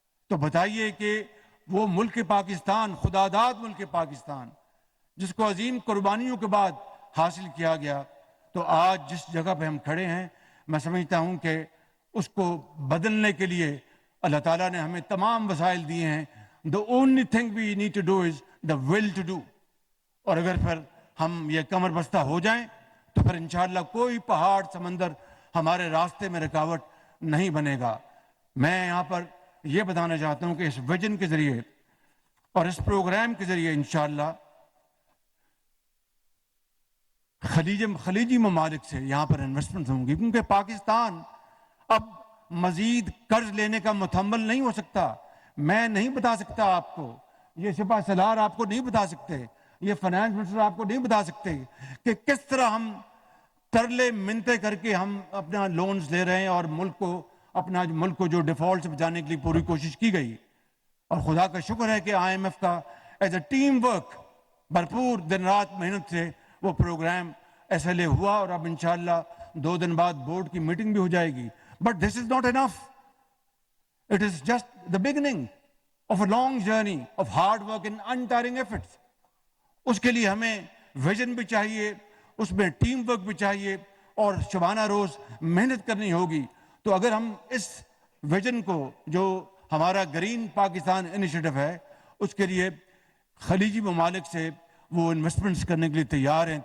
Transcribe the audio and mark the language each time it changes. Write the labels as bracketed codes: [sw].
[ur] تو بتائیے کہ وہ ملک پاکستان, خداداد ملک پاکستان, جس کو عظیم قربانیوں کے بعد حاصل کیا گیا تو آج جس جگہ پہ ہم کھڑے ہیں میں سمجھتا ہوں کہ اس کو بدلنے کے لیے اللہ تعالیٰ نے ہمیں تمام وسائل دیے ہیں. [en] The only thing we need to do is the will to do. [ur] اور اگر پھر ہم یہ کمر بستہ ہو جائیں تو پھر انشاءاللہ کوئی پہاڑ سمندر ہمارے راستے میں رکاوٹ نہیں بنے گا. میں یہاں پر یہ بتانا چاہتا ہوں کہ اس ویژن کے ذریعے اور اس پروگرام کے ذریعے انشاءاللہ خلیجی ممالک سے یہاں پر انویسٹمنٹ ہوں گی، کیونکہ پاکستان اب مزید قرض لینے کا متحمل نہیں ہو سکتا. میں نہیں بتا سکتا آپ کو، یہ سپاہ سالار آپ کو نہیں بتا سکتے، یہ فائنانس منسٹر آپ کو نہیں بتا سکتے کہ کس طرح ہم ترلے منتے کر کے ہم اپنا لونز لے رہے ہیں اور ملک کو جو ڈیفالٹ سے بچانے کے لیے پوری کوشش کی گئی. اور خدا کا شکر ہے کہ آئی ایم ایف کا ایز اے ٹیم ورک بھرپور دن رات محنت سے وہ پروگرام SLA ہوا اور اب انشاءاللہ 2 دن بعد بورڈ کی میٹنگ بھی ہو جائے گی. [en] But this is not enough. It is just the beginning of a long journey of hard work and untiring efforts. [ur] اس کے لیے ہمیں ویژن بھی چاہیے، اس میں ٹیم ورک بھی چاہیے اور شبانہ روز محنت کرنی ہوگی. تو اگر ہم اس ویژن کو جو ہمارا گرین پاکستان انیشیٹو ہے اس کے لیے خلیجی ممالک سے وہ انویسٹمنٹس کرنے کے لیے تیار ہیں.